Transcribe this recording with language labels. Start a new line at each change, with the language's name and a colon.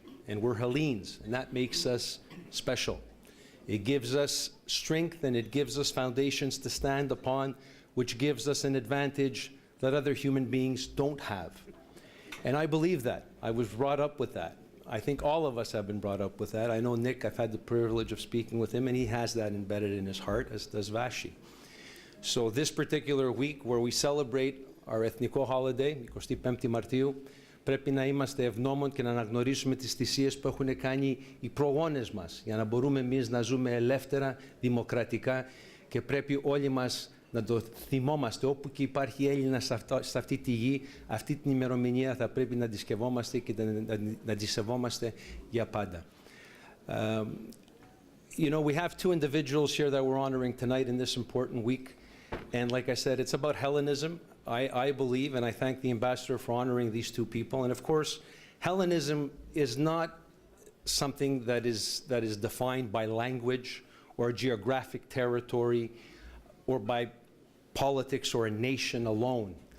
English: And we're Hellenes, and that makes us special. It gives us strength and it gives us foundations to stand upon, which gives us an advantage that other human beings don't have. And I believe that. I was brought up with that. I think all of us have been brought up with that. I know Nick, I've had the privilege of speaking with him, and he has that embedded in his heart, as does Vashi. So this particular week where we celebrate our ethnico holiday,
Greek: 25 Μαρτίου, πρέπει να είμαστε ευγνώμων και να αναγνωρίσουμε τις θυσίες που έχουν κάνει οι προγόνες μας για να μπορούμε εμείς να ζούμε ελεύθερα, δημοκρατικά και πρέπει όλοι μας να το θυμόμαστε. Όπου και υπάρχει Έλληνας σε αυτή τη γη, αυτή την ημερομηνία θα πρέπει να τη σκευόμαστε και να τη σεβόμαστε για πάντα.
English: You know, we have two individuals here that we're honoring tonight in this important week. And like I said, it's about Hellenism. I believe, and I thank the ambassador for honoring these two people. And of course, Hellenism is not something that is defined by language or geographic territory or by politics or a nation alone.